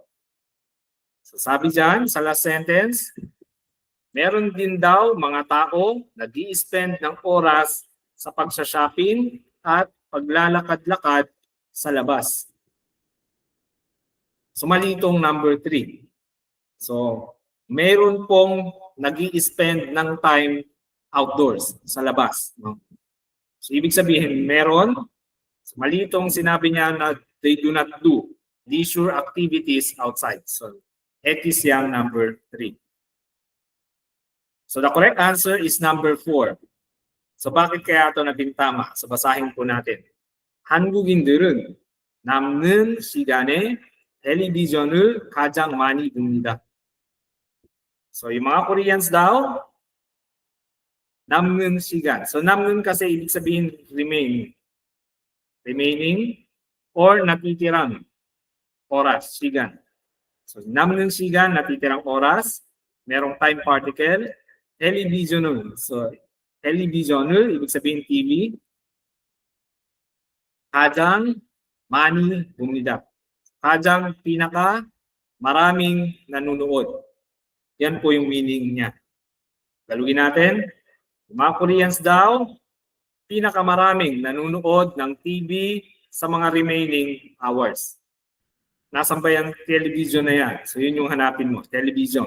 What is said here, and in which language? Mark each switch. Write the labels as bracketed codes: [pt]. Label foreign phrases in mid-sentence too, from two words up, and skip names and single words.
[tl] So sabi dyan sa last sentence, meron din daw mga tao nag-i-spend ng oras sa pagsha-shopping at paglalakad-lakad sa labas. So mali itong number 3. So meron pong nag-i-spend ng [en] time outdoors, [tl] sa labas. No? So ibig sabihin, meron, so mali itong sinabi niya na [en] they do not do leisure activities outside. [tl] So X yang number 3. [en] So the correct answer is number 4. [tl] So bakit kaya ito naging tama? So basahin po natin. [ko] 한국인들은 남는 시간에 텔레비전을 가장 많이 봅니다. [tl] So yung mga Koreans daw, [ko] 남는 시간. [tl] So 남는 kasi ibig sabihin remaining. Remaining or natitirang oras, [ko] 시간. So 남는 시간, [tl] natitirang oras, merong time particle, television을. [ko] So television을, [tl] ibig sabihin TV, [ko] 가장 많이 봅니다. [tl] 가장 pinaka maraming nanonood. Yan po yung meaning niya. Galugin natin. Mga Koreans daw, pinakamaraming nanonood ng TV sa mga [en] remaining hours. [tl] Nasaan ba yung television na yan? So yun yung hanapin mo, television.